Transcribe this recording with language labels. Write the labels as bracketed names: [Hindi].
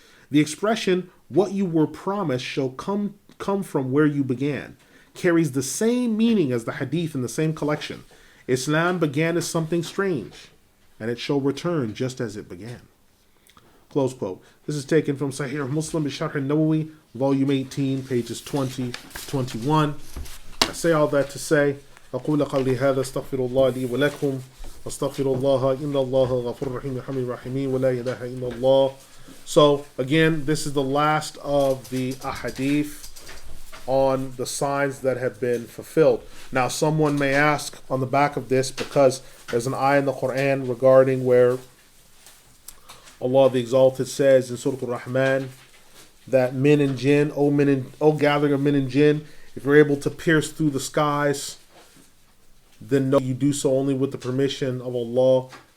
[English] The expression, what you were promised shall come from where you began, carries the same meaning as the hadith in the same collection. Islam began as something strange, and it shall return just as it began. Close quote. This is taken from Sahih Muslim Sharh al-Nawawi, volume 18, pages 20 to 21. I say all that to say, [Arabic] أقول قولي هذا استغفر الله لي ولكم واستغفر الله إن الله غفور رحيم يرحم الراحمين ولا إله إلا الله. [English] So again, this is the last of the ahadith on the signs that have been fulfilled. Now someone may ask on the back of this, because there's an ayah in the Quran regarding where Allah the Exalted says in Surah Al-Rahman that men and jinn, O gathering of men and jinn, if you're able to pierce through the skies, then know you do so only with the permission of Allah.